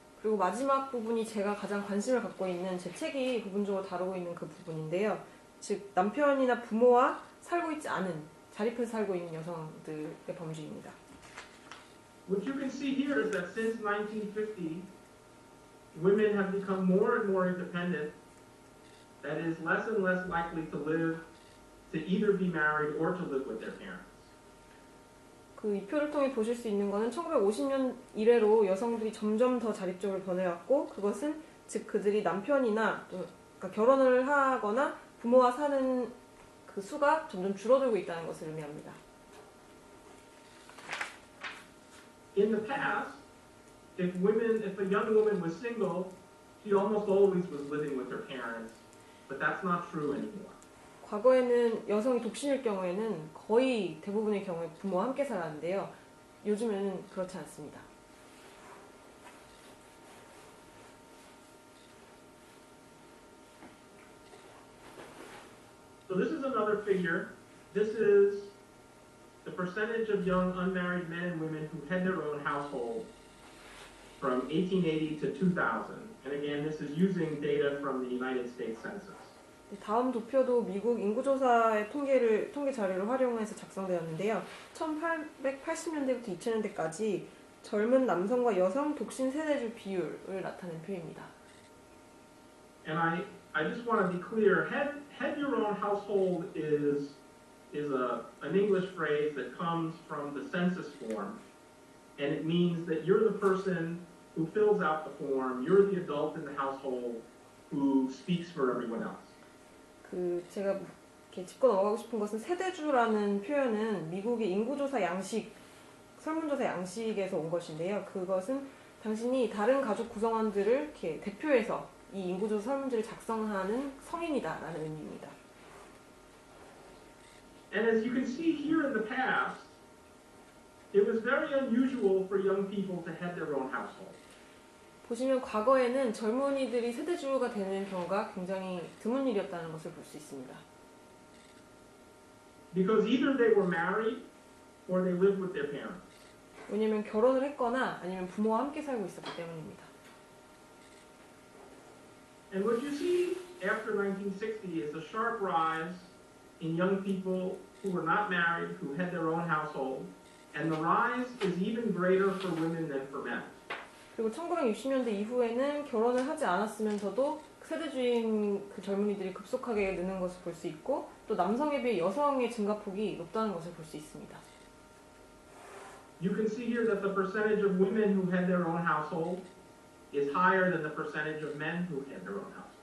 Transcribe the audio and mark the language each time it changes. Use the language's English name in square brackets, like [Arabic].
[Korean] 그리고 마지막 부분이 제가 가장 관심을 갖고 있는 제 책이 부분적으로 다루고 있는 그 부분인데요. 즉 남편이나 부모와 살고 있지 않은 자립해서 살고 있는 여성들의 범주입니다. [English] What you can see here is that since 1950, women have become more and more independent. That is, less and less likely to either be married or to live with their parents. [Korean] 그 이 표를 통해 보실 수 있는 것은 1950년 이래로 여성들이 점점 더 자립적으로 변해왔고 그것은 즉 그들이 남편이나 또 그러니까 결혼을 하거나 부모와 사는 그 수가 점점 줄어들고 있다는 것을 의미합니다. [English] In the past, if a young woman was single, she almost always was living with her parents, but that's not true anymore. [Korean] 과거에는 여성이 독신일 경우에는 거의 대부분의 경우에 부모와 함께 살았는데요. 요즘에는 그렇지 않습니다. [English] So this is another figure. This is the percentage of young unmarried men and women who had their own household from 1880 to 2000. And again, this is using data from the United States Census. [Korean] 다음 도표도 미국 인구조사의 통계 자료를 활용해서 작성되었는데요. 1880년대부터 2000년대까지 젊은 남성과 여성 독신 세대주 비율을 나타낸 표입니다. [English] And I just want to be clear, head your own household is an English phrase that comes from the census form. And it means that you're the person who fills out the form, you're the adult in the household who speaks for everyone else. [Korean] 제가 이렇게 짚고 넘어가고 싶은 것은 세대주라는 표현은 미국의 인구조사 양식, 설문조사 양식에서 온 것인데요. 그것은 당신이 다른 가족 구성원들을 이렇게 대표해서 이 인구조사 설문지를 작성하는 성인이다라는 의미입니다. [English] And as you can see here in the past, it was very unusual for young people to head their own household. [Korean] 보시면 과거에는 젊은이들이 세대주가 되는 경우가 굉장히 드문 일이었다는 것을 볼 수 있습니다. [English] Because either they were married or they lived with their parents. [Korean] 왜냐하면 결혼을 했거나 아니면 부모와 함께 살고 있었기 때문입니다. [English] And what you see after 1960 is a sharp rise in young people who were not married, who had their own household, and the rise is even greater for women than for men. [Korean] 그리고 1960년대 이후에는 결혼을 하지 않았으면서도 세대주인 그 젊은이들이 급속하게 느는 것을 볼 수 있고 또 남성에 비해 여성의 증가폭이 높다는 것을 볼 수 있습니다. [English] You can see here that the percentage of women who had their own household is higher than the percentage of men who had their own household.